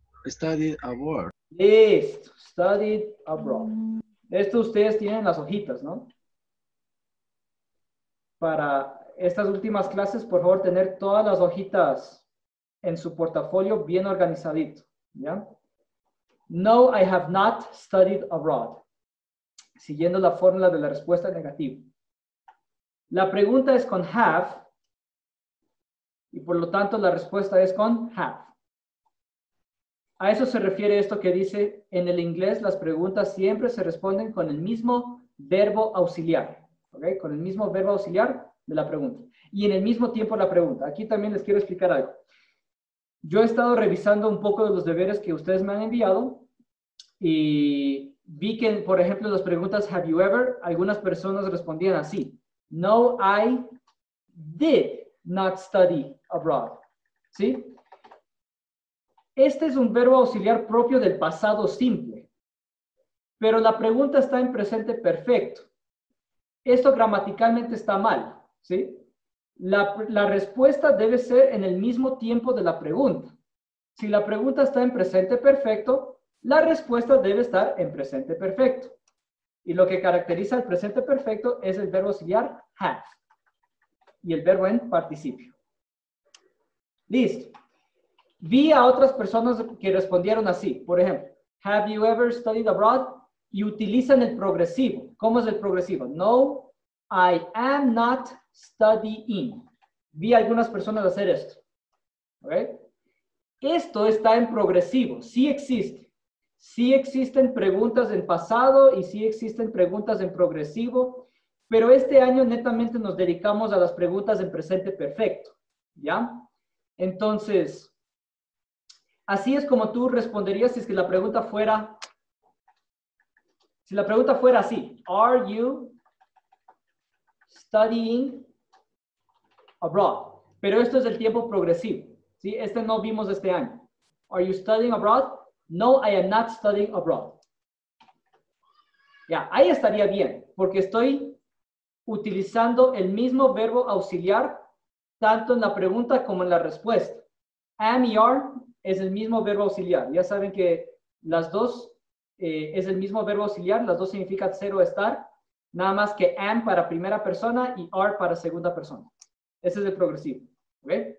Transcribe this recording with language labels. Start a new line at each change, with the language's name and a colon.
English: studied abroad. Listo. Studied abroad.
Spanish: Esto ustedes tienen las hojitas, ¿no? Para estas últimas clases, por favor, tener todas las hojitas en su portafolio bien organizadito, ¿ya?
English: No, I have not studied abroad.
Spanish: Siguiendo la fórmula de la respuesta negativa. La pregunta es con have y por lo tanto la respuesta es con have. A eso se refiere esto que dice en el inglés, las preguntas siempre se responden con el mismo verbo auxiliar, ¿ok? Con el mismo verbo auxiliar de la pregunta. Y en el mismo tiempo la pregunta. Aquí también les quiero explicar algo. Yo he estado revisando un poco de los deberes que ustedes me han enviado y vi que, por ejemplo, en las preguntas have you ever, algunas personas respondían así.
English: No, I did not study abroad.
Spanish: ¿Sí? Este es un verbo auxiliar propio del pasado simple, pero la pregunta está en presente perfecto. Esto gramaticalmente está mal, ¿sí? La respuesta debe ser en el mismo tiempo de la pregunta. Si la pregunta está en presente perfecto, la respuesta debe estar en presente perfecto. Y lo que caracteriza el presente perfecto es el verbo auxiliar have y el verbo en participio. Listo. Vi a otras personas que respondieron así. Por ejemplo,
English: have you ever studied abroad?
Spanish: Y utilizan el progresivo. ¿Cómo es el progresivo?
English: No, I am not studying.
Spanish: Vi a algunas personas hacer esto. ¿Ok? Esto está en progresivo. Sí existe. Sí existen preguntas en pasado y sí existen preguntas en progresivo. Pero este año netamente nos dedicamos a las preguntas en presente perfecto. ¿Ya? Entonces, así es como tú responderías si es que la pregunta fuera... Si la pregunta fuera así,
English: are you studying abroad?
Spanish: Pero esto es el tiempo progresivo, ¿sí? Este no vimos este año.
English: Are you studying abroad? No, I am not studying abroad.
Spanish: Ya, ahí estaría bien, porque estoy utilizando el mismo verbo auxiliar tanto en la pregunta como en la respuesta. Am y are es el mismo verbo auxiliar. Ya saben que las dos es el mismo verbo auxiliar, las dos significan ser o estar, nada más que am para primera persona y are para segunda persona. Ese es el progresivo. ¿Ok?